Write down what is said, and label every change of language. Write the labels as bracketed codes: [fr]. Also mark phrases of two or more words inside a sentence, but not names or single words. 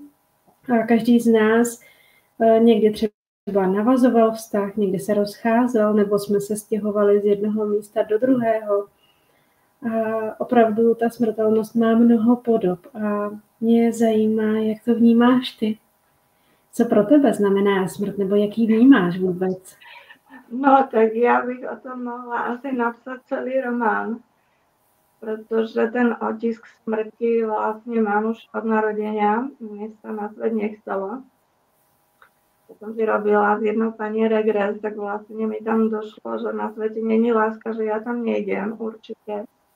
[cs] A každý z nás někdy třeba navazoval vztah, někdy se rozcházel, nebo jsme se stěhovali z jednoho místa do druhého. A opravdu ta smrtelnost má mnoho podob a mě zajímá, jak to vnímáš ty. Co pro tebe znamená smrt, nebo jaký vnímáš vůbec? [sk] No, tak ja bych o tom mohla asi napsať celý román, pretože ten otisk smrti vlastne mám už od narodenia. Mne sa na svet nechcelo. Keď som si robila s jednou pani regres, tak vlastne mi tam došlo, že na svete není láska, že ja tam nejdem určite.